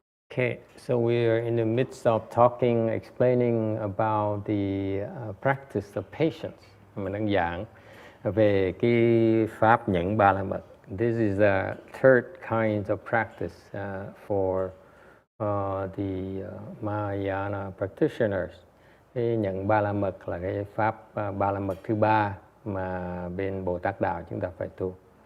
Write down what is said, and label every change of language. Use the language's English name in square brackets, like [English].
[English] Okay, so we are in the midst of explaining about the practice of patience. [Vietnamese] Mình đang giảng về cái pháp nhẫn ba la mật. [English] This is the third kind of practice for the Mahayana practitioners. [Vietnamese] Cái nhẫn ba la mật là cái pháp ba la mật thứ ba mà bên Bồ Tát đạo chúng ta phải tu.